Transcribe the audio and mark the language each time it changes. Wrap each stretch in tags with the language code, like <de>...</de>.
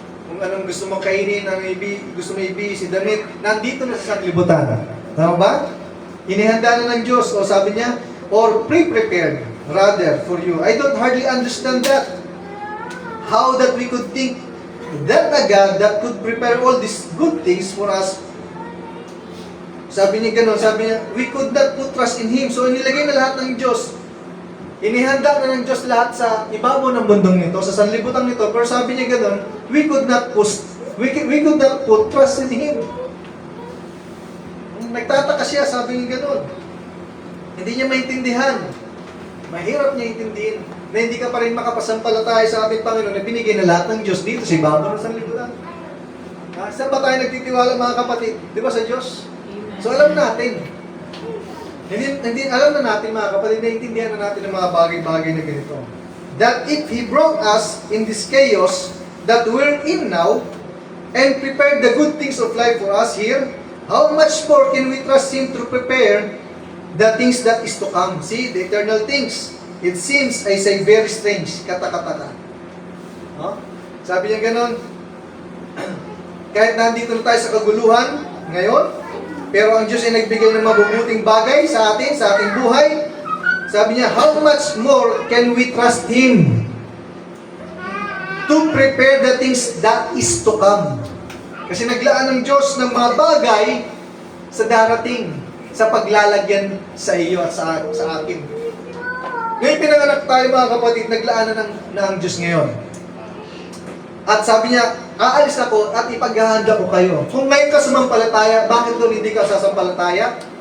<tl>Kung anong gusto mong kainin, gusto mo ibigay, si damit, nandito na sa sanlibutan. Tama ba? Inihanda na ng Diyos, o sabi niya,</tl> <en>or pre-prepared, rather, for you. I don't hardly understand that. How that we could think that a God that could prepare all these good things for us.</en> <tl>Sabi niya gano'n, sabi niya,</tl> <en>we could not put trust in Him.</en> <tl>So, inilagay na lahat ng Diyos. Inihanda na ng Diyos lahat sa ibabaw ng bundong nito, sa sanlibutan nito. Pero sabi niya gano'n,</tl> <en>we could not put trust in Him.</en> <tl>Nagtataka siya, sabi niya gano'n. Hindi niya maintindihan. Mahirap niya intindihin na hindi ka pa rin makapasampalataya sa ating Panginoon na binigay na lahat ng Diyos dito sa ibabaw ng sanlibutan. Saan ba tayo nagtitiwala mga kapatid? Di ba sa Diyos? So alam natin. Hindi alam na natin mga kapatid, naiintindihan na natin ang mga bagay-bagay na ganito.</tl> <en>That if He brought us in this chaos that we're in now and prepared the good things of life for us here, how much more can we trust Him to prepare the things that is to come? See, the eternal things. It seems, I say, very strange.</en> <tl>Kata-kata. Huh? Sabi niya ganon, kahit nandito na tayo sa kaguluhan ngayon, pero ang Diyos ay nagbigay ng mabubuting bagay sa atin, sa ating buhay. Sabi niya,</tl> <en>how much more can we trust Him to prepare the things that is to come?</en> <tl>Kasi naglaan ng Diyos ng mga bagay sa darating, sa paglalagyan sa iyo at sa akin. Ngayon pinanganak tayo mga kapatid, naglaan na ng Diyos ngayon. At sabi niya, aalis ako at ipaghahanda ko kayo. Kung ngayon ka sumampalataya, bakit doon hindi ka sasampalataya?</tl>